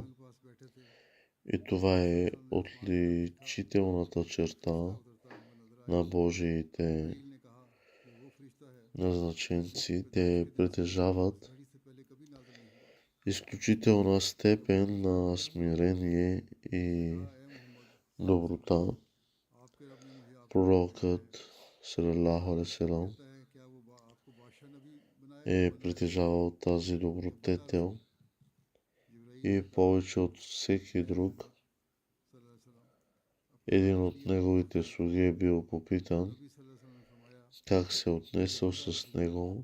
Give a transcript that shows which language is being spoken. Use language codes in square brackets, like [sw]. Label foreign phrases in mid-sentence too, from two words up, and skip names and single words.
[bg] И това е отличителната черта на Божиите назначенци. Те притежават изключителна степен на смирение и доброта. Пророкът [ar] صلى الله عليه وسلم [bg] е притежавал тази добродетел и повече от всеки друг. Един от неговите слуги е бил попитан как се отнесъл с него.